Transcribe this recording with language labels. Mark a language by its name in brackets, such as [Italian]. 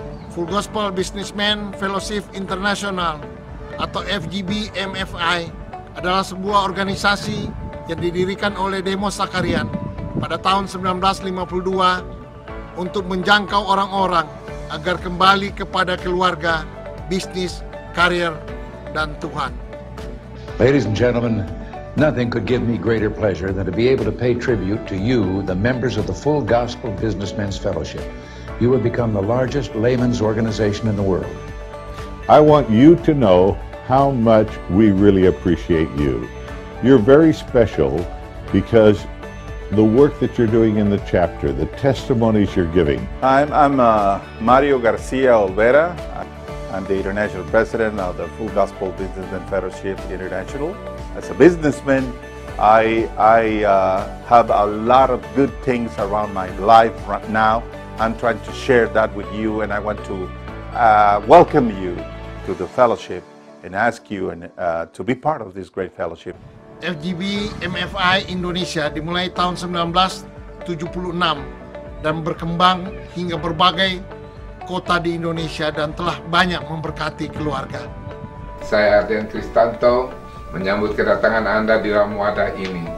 [Indonesian] Full Gospel Businessman Fellowship International atau FGB MFI adalah sebuah organisasi yang didirikan oleh Demos Sakarian pada tahun 1952 untuk menjangkau orang-orang agar kembali kepada keluarga, bisnis, karir, dan Tuhan. [English] Ladies and gentlemen, nothing could give me greater pleasure than to be able to pay tribute to you, the members of the Full Gospel Businessmen's Fellowship. You have become the largest layman's organization in the world. I want you to know how much we really appreciate you. You're very special because the work that you're doing in the chapter, the testimonies you're giving. I'm Mario Garcia Olvera. I'm the International President of the Full Gospel Businessmen Fellowship International. As a businessman, I have a lot of good things around my life right now. I'm trying to share that with you, and I want to welcome you to the fellowship and ask you to be part of this great fellowship. [Indonesian] FGB MFI Indonesia dimulai tahun 1976 dan berkembang hingga berbagai kota di Indonesia dan telah banyak memberkati keluarga. Saya Ardian Kristanto menyambut kedatangan Anda di dalam wadah ini.